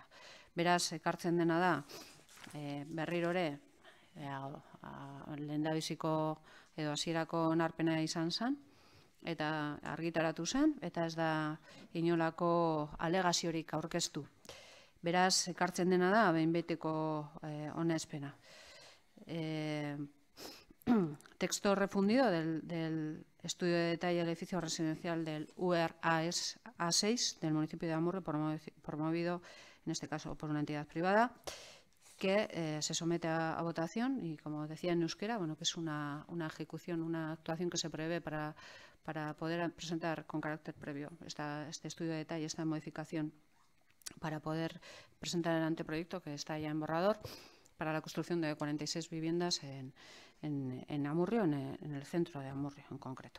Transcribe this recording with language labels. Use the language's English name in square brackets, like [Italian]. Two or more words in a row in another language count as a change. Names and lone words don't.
[Basque] Beraz, ekartzen dena da, berrirore, lehendabiziko edo hasierako onarpena izan zen, eta argitaratu zen, eta ez da inolako alegaziorik aurkeztu. Beraz, ekartzen dena da, behin betiko onespena. [Spanish] Texto refundido del estudio de detalle del edificio residencial del URA6 del municipio de Amurrio, promovido, en este caso, por una entidad privada, que se somete a votación y, como decía en euskera, que es una ejecución, una actuación que se prevé para poder presentar con carácter previo este estudio de detalle, esta modificación, para poder presentar el anteproyecto que está ya en borrador para la construcción de 46 viviendas en Amurrio, en el centro de Amurrio en concreto.